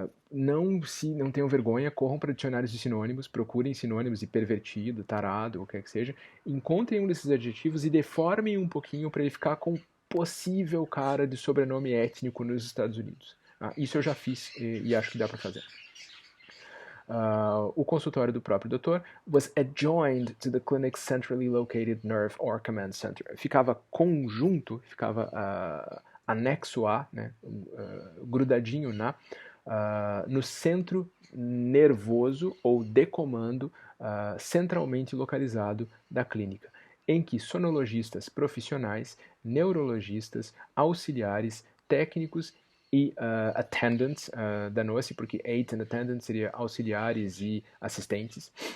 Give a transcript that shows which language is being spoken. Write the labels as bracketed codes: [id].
[pt] Não tenham vergonha, corram para dicionários de sinônimos, procurem sinônimos de pervertido, tarado, o que quer que seja, encontrem um desses adjetivos e deformem um pouquinho para ele ficar com possível cara de sobrenome étnico nos Estados Unidos. Isso eu já fiz e acho que dá para fazer. O consultório do próprio doutor [en] was adjoined to the clinic's centrally located nerve or command center. [pt] Ficava conjunto, ficava anexo a, né, grudadinho na, no centro nervoso ou de comando centralmente localizado da clínica, em que sonologistas profissionais, neurologistas, auxiliares, técnicos e attendants, danou-se porque [en] aid and attendants [pt] seria auxiliares e assistentes,